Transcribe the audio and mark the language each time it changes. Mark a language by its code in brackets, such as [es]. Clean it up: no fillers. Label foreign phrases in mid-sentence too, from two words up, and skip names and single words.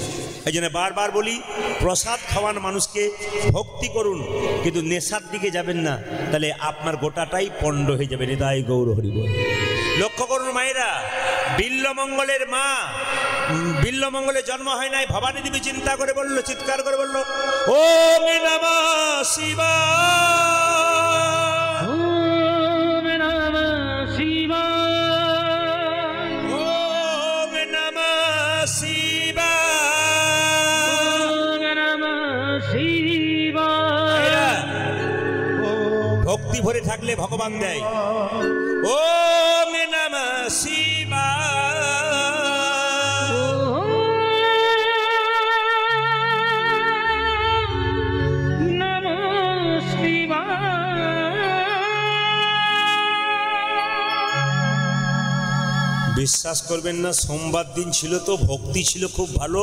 [bn] এই জন্য বারবার বলি, প্রসাদ খাওয়ান মানুষকে, ভক্তি করুন, কিন্তু নেশার দিকে যাবেন না, তাহলে আপনার গোটাটাই পণ্ড হয়ে যাবে। হৃদয় গৌর হরি বল। লক্ষ্য করুন মায়েরা, বিল্লমঙ্গলের মা, বিল্লমঙ্গলের জন্ম হয় নাই, ভবানী দেবী চিন্তা করে বললো, চিৎকার করে বললো, [sa] ॐ नमः शिवाय, ॐ नमः शिवाय, ॐ नमः शिवाय, ॐ नमः शिवाय। [bn] ভক্তি ভরে থাকলে ভগবান দেয়। [sa] ॐ नमः शिवाय, [bn] বিশ্বাস করবেন না, সোমবার দিন ছিল তো, ভক্তি ছিল খুব ভালো।